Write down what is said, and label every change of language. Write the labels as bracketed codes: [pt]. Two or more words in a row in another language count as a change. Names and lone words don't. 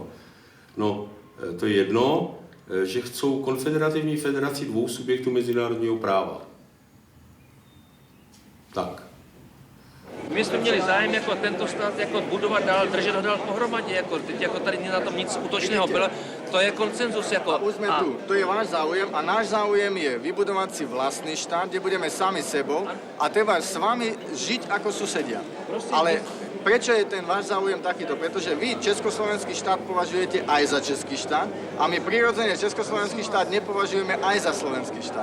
[cs] No, to je jedno, že chcou konfederativní federaci dvou subjektů mezinárodního práva. Tak. My jsme měli zájem jako tento stát jako budovat dál, držet ho dál pohromadě, jako tady na tom nic útočného bylo. To je konsenzus. Jako, [sk] a už sme tu. To je váš záujem a náš záujem je vybudovať si vlastný štát, kde budeme sami sebou a treba s vami žiť ako susedia. Ale prečo je ten váš záujem takýto? Pretože vy československý štát považujete aj za český štát a my prirodzene československý štát nepovažujeme aj za slovenský štát.